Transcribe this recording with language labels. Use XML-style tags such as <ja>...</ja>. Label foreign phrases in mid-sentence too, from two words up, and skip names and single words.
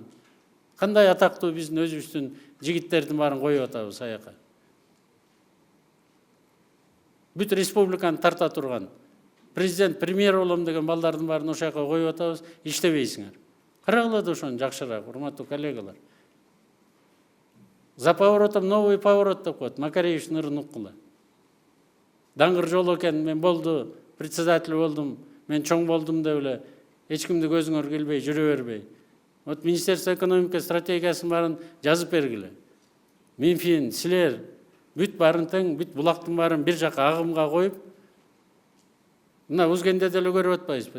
<ky>Кандай атактуу биздин өзүбүздүн жигиттердин баарын коюп атабыз аяка. Бүт республиканы тарта турган президент, премьер болом деген балдардын баарын ошо жака коюп атабыз, иштебейсиңер. Карагыла да ошону жакшыраак, урматтуу коллегалар.</ky> <ru>За поворотом новый поворот</ru> <ky>деп коет, Макаревичтин ырын уккула. Даңгыр жол экен, мен болду, председатель болдум, мен чоң болдум деп эле эч кимди көзүңөр келбей, жүрө бербей. Вот</ky> <ru>Министерство экономика</ru> <ky>стратегиясын баарын жазып бергиле. Минфин, силер бүт баарын тең, бүт булактын баарын бир жака агымга коюп, мына Узгенде деле көрүп атпайбызбы?</ky>